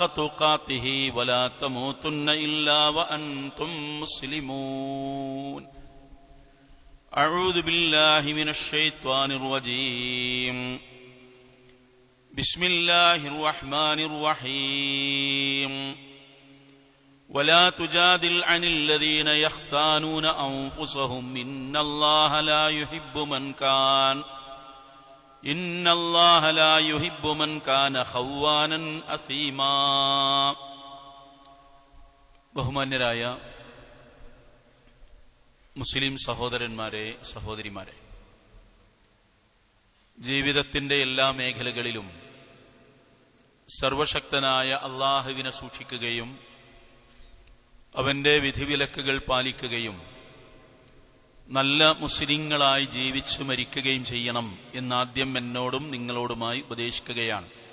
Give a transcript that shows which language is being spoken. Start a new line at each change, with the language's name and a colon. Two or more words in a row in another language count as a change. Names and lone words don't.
Arabic: تقاته ولا تموتن إلا وأنتم مسلمون أعوذ بالله من الشيطان الرجيم بسم الله الرحمن الرحيم ولا تجادل عن الذين يختانون أنفسهم إن الله لا يحب من كان خوانا أثيما
Malayalam: ബഹുമാന്യരായ മുസ്ലിം സഹോദരന്മാരെ സഹോദരിമാരെ, ജീവിതത്തിന്റെ എല്ലാ മേഖലകളിലും സർവശക്തനായ അല്ലാഹുവിനെ സൂക്ഷിക്കുകയും അവന്റെ വിധിവിലക്കുകൾ പാലിക്കുകയും നല്ല മുസ്ലിങ്ങളായി ജീവിച്ചു മരിക്കുകയും ചെയ്യണം എന്നാദ്യം എന്നോടും നിങ്ങളോടുമായി ഉപദേശിക്കുകയാണ്.